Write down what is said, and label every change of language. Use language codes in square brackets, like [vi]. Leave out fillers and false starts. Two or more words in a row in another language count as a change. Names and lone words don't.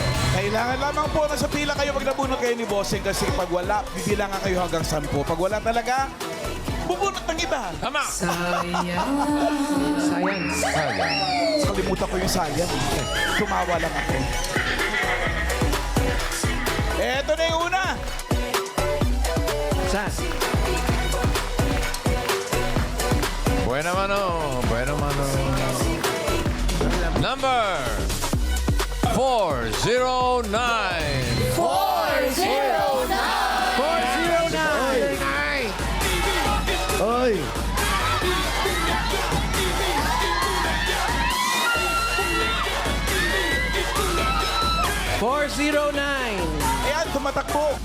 [tl] Kailangan lamang po na sa pila kayo pag nabunot kayo ni Bossing kasi pag wala, bibilangan kayo hanggang 10. Pag wala talaga, bubunot ng iba. Tama! Kalimutan ko yung sayang. Tumawa lang ako. Eto na yung una. Sas. Buena mano. Number 409. 409. Oy! Ayan, tumatakbo.